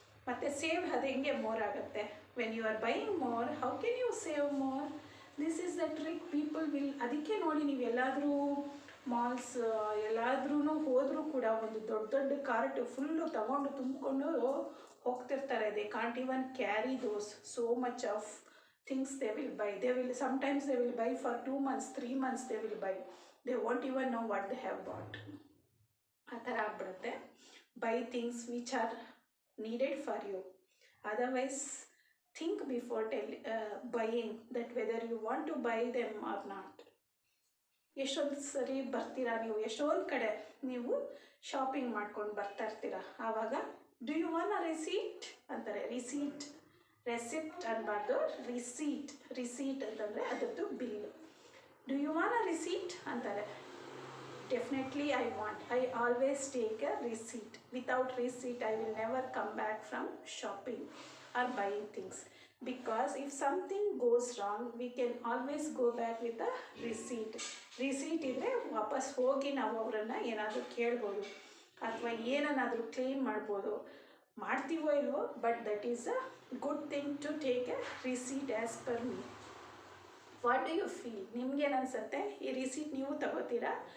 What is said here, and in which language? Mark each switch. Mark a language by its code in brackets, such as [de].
[kn] ಮತ್ತು ಸೇವ್ ಅದು ಹೆಂಗೆ ಮೋರ್ ಆಗುತ್ತೆ? [en] When you are buying more, how can you save more? This is the trick people will. [kn] ಅದಕ್ಕೆ ನೋಡಿ, ನೀವು ಎಲ್ಲಾದರೂ ಮಾಲ್ಸ್ ಎಲ್ಲಾದ್ರೂ ಹೋದರೂ ಕೂಡ ಒಂದು ದೊಡ್ಡ ಕಾರ್ಟ್ ಫುಲ್ಲು ತಗೊಂಡು ತುಂಬಿಕೊಂಡು ಹೋಗ್ತಿರ್ತಾರೆ. [en] They can't even carry those so much of things they will buy. Sometimes they will buy for 2 months 3 months they will buy. They won't even know what they have bought. [kn] ಆ ಥರ ಆಗ್ಬಿಡುತ್ತೆ. [en] Buy things which are needed for you. Otherwise think before buying that whether you want to buy them or not. [kn] ಎಷ್ಟೊಂದು ಸರಿ ಬರ್ತೀರಾ ನೀವು, ಎಷ್ಟೊಂದು ಕಡೆ ನೀವು ಶಾಪಿಂಗ್ ಮಾಡ್ಕೊಂಡು ಬರ್ತಾ ಇರ್ತೀರಾ. ಆವಾಗ [en] do you want a receipt [kn] ಅಂತಾರೆ. ರೆಸಿಪ್ಟ್ ಅನ್ನಬಾರ್ದು, ರಿಸೀಟ್ ಅಂತಂದರೆ ಅದರದ್ದು bill. [en] Do you von a receipt ಅಂತಾರೆ. Definitely I want. I always take a receipt. Without receipt I will never come back from shopping R buying things. Because if something goes wrong, we can always go back with a receipt. [kn] Receipt ಇದ್ದರೆ ವಾಪಸ್ ಹೋಗಿ ನಾವು ಅವರನ್ನು ಏನಾದರೂ ಕೇಳ್ಬೋದು ಅಥವಾ ಏನನ್ನಾದರೂ claim ಮಾಡ್ಬೋದು. ಮಾಡ್ತೀವೋ ಇಲ್ವೋ, [en] But that is a good thing to take a receipt as per me. What do you feel? [kn] ನಿಮ್ಗೇನು ಅನಿಸುತ್ತೆ? ಈ ರಿಸೀಟ್ ನೀವು ತಗೋತೀರಾ?